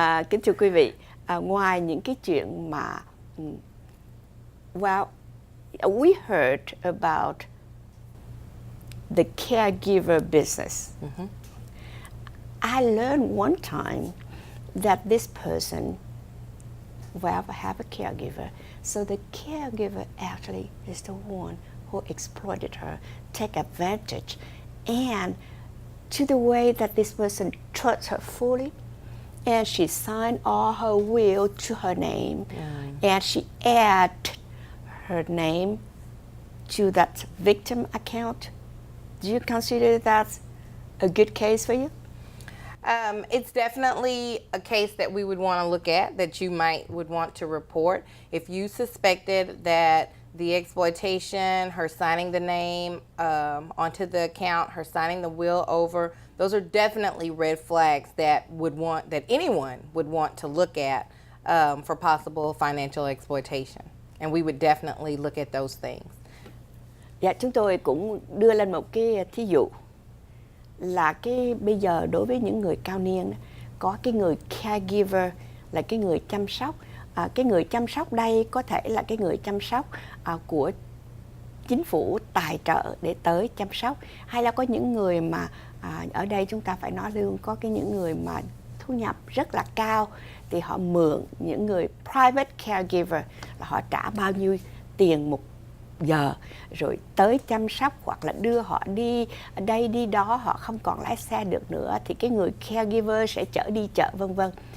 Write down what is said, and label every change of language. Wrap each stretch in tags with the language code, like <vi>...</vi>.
<vi>Kính thưa quý vị, ngoài những cái chuyện mà</vi> <en>well, we heard about the caregiver business. I learned one time that this person have a caregiver. So the caregiver actually is the one who exploited her, take advantage, and to the way that this person trusts her fully, and she signed all her will to her name, and she added her name to that victim account. Do you consider that a good case for you? It's definitely a case that we would want to look at, that you would want to report. If you suspected that the exploitation, her signing the name onto the account, her signing the will over, those are definitely red flags that anyone would want to look at for possible financial exploitation. And we would definitely look at those things.</en> <vi>Dạ, chúng tôi cũng đưa lên một cái thí dụ là bây giờ đối với những người cao niên có cái người caregiver là cái người chăm sóc. Cái người chăm sóc đây có thể là cái người chăm sóc của chính phủ tài trợ để tới chăm sóc, hay là có những người mà ở đây chúng ta phải nói luôn, có những người mà thu nhập rất là cao thì họ mượn những người private caregiver, là họ trả bao nhiêu tiền một giờ rồi tới chăm sóc, hoặc là đưa họ đi đây đi đó, họ không còn lái xe được nữa thì cái người caregiver sẽ chở đi chợ vân vân.</vi>